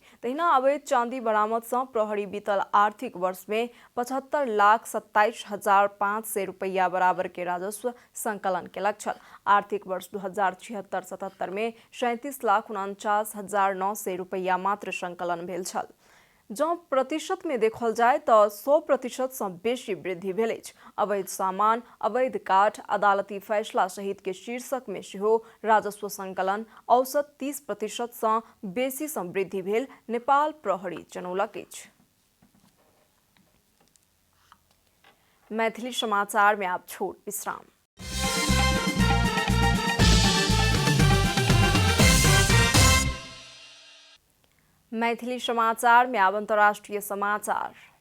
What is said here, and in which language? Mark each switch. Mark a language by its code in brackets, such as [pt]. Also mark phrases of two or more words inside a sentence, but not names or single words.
[mai] तहिना अवैध चांदी बरामद सँ प्रहरी बीतल आर्थिक वर्ष में 75,27,500 रुपया बराबर के राजस्व संकलन केलक छल। आर्थिक वर्ष 2076-77 में 37,49,900 रुपया मात्र संकलन भेल छल। जँ प्रतिशत में देखल जाय तो 100% सँ बेसी वृद्धि भेल अछि। अवैध सामान, अवैध काठ, अदालती फैसला सहित के शीर्षक में सेहो राजस्व संकलन औसत 30% सँ बेसी सँ वृद्धि भेल, नेपाल प्रहरी जनौलक अछि। मैथिली समाचार में आप छोट विश्राम। मैथिली समाचार में अब अंतर्राष्ट्रीय समाचार।